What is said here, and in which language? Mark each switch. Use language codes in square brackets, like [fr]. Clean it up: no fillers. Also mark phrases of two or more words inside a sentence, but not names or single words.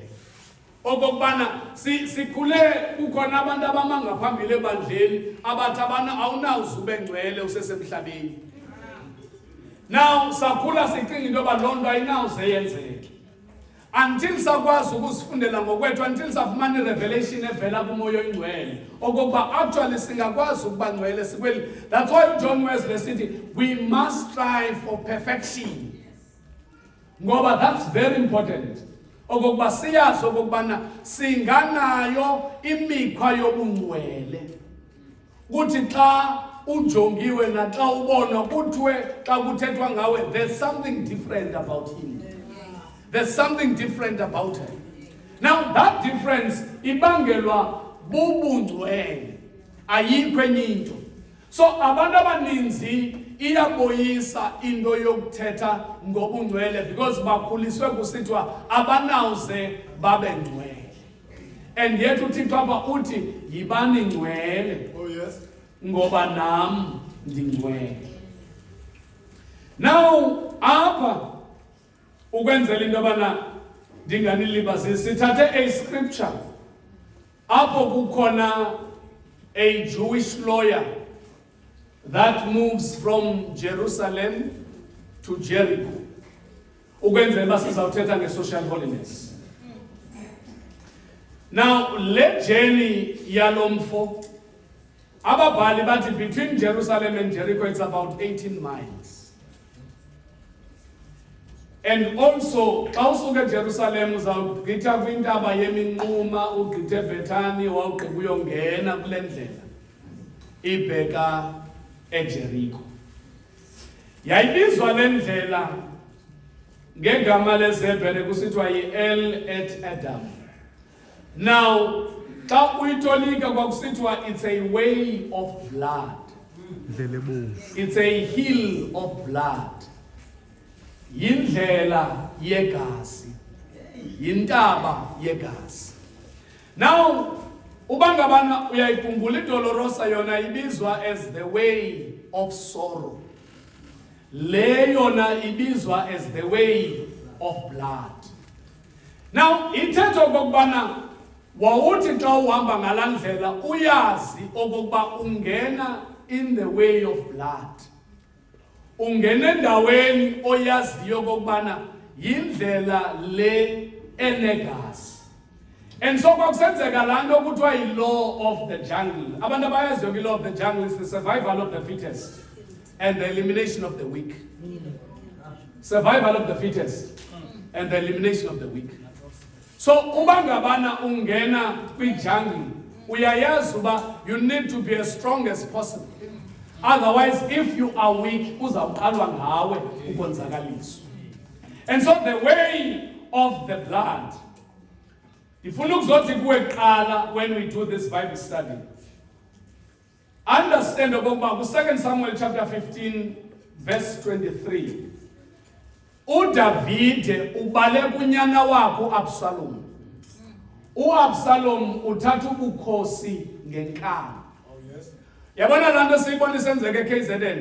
[xh] Okokubana sikhule kukhona abantu abamanga phambili ebandleni abathi abana awunawuze ube ngcwele usesemhlabeni. Now sakhula sicinga into yoba loo nto ayinawuze yenzeke until sakwazi ukuzifundela ngokwethu, until safumana irevelation evela kumoya oyingcwele okokuba actually singakwazi ukuba ngcwele sikweli. [en] That's why John Wesley sithi we must strive for perfection, ngoba that's very important. [xh] Okokuba siyazi okokubana singanayo imikhwa yobungcwele, kuthi xa ujongiwe naxa ubonwa kuthiwe xa kuthethwa ngawe [en] there's something different about him, there's something different about her. Now that difference [xh] ibangelwa bubungcwele, ayikho enye into. So abantu abaninzi iyaboyisa into yokuthetha ngobungcwele because bakhuliswe kusithiwa abanawuze babe ngcwele. [en] And yet [xh] uThixo apha uthi yibani ngcwele. [en] Oh yes. [xh] Ngoba nam ndingcwele. Now apha ukwenzela into yobana ndinganilibazisi sithathe [en] a scripture [xh] apho kukhona [en] a Jewish lawyer that moves from Jerusalem to Jericho. [xh] Ukwenzela uba sizawuthetha nge-social holiness. [en] Now [xh] le journey yalomfo ababhali bathi [en] between Jerusalem and Jericho it's about 18 miles. [xh] And also xa usuka eJerusalem uzawugqitha kwintaba yeminquma ugqithe eBethani wawugqiba uyongena kule ndlela ibheka eJericho. Yayibizwa le ndlela ngegama lezebhele kusithiwa yi-El et Adam. [en] Now [xh] xa uyitolika kwakusithiwa [en] it's a way of blood, it's a hill of blood, [xh] yindlela yegazi, yintaba yegazi. [en] Now [xh] ubangabana uyayikhumbula iDolorosa yona ibizwa [en] as the way of sorrow, [xh] le yona ibizwa [en] as the way of blood. [xh] Now ithetha okokubana wawuthi xa uhamba ngalaa ndlela uyazi okokuba ungena [en] in the way of blood, [xh] ungena endaweni oyaziyo okokubana yindlela le enegazi. [en] And so [xh] kwakusenzeka laa nto kuthiwa yi- [en] law of the jungle. [xh] Abantu abayaziyo ke [en] law of the jungle is the survival of the fittest and the elimination of the weak. Survival of the fittest and the elimination of the weak. So [xh] ubangabana ungena kwi-jungle uyayazi uba [en] you need to be as strong as possible. Otherwise if you are weak [xh] uzawuqalwa ngawe ukonzakaliswa. [en] And so the way of the blood, [xh] ifuna ukuzothi kuwe qala [en] when we do this Bible study, understand [xh] okokuba ku-2 Samuel [en] chapter 15 verse 23 [xh] uDavide ubale kunyana wakhe uAbsalom. uAbsalom uthatha ubukhosi ngenkani. Yabona laa nto siyibona isenzeka eKZN.